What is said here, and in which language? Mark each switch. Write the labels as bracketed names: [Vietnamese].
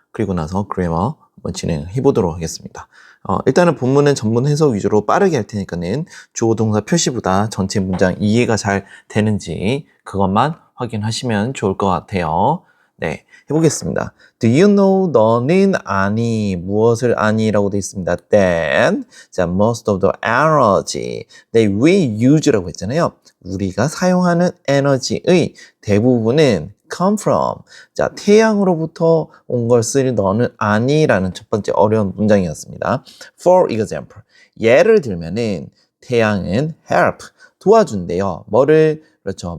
[Korean] 그리고 나서 그래머 한번 진행해 보도록 하겠습니다. 일단은 본문은 전문 해석 위주로 빠르게 할 테니까는 주어 동사 표시보다 전체 문장 이해가 잘 되는지 그것만 확인하시면 좋을 것 같아요. 네, 해보겠습니다. [English] Do you know? [Korean] 너는 아니. 무엇을 아니? 라고 되어 있습니다. [English] Then, [Korean] 자, [English] most of the energy that we use [Korean] 라고 했잖아요. 우리가 사용하는 에너지의 대부분은 [English] come from. [Korean] 자, 태양으로부터 온 것을 너는 아니라는 첫 번째 어려운 문장이었습니다. [English] For example, [Korean] 예를 들면은 태양은 [English] help, [Korean] 도와준대요. 뭐를? 그렇죠.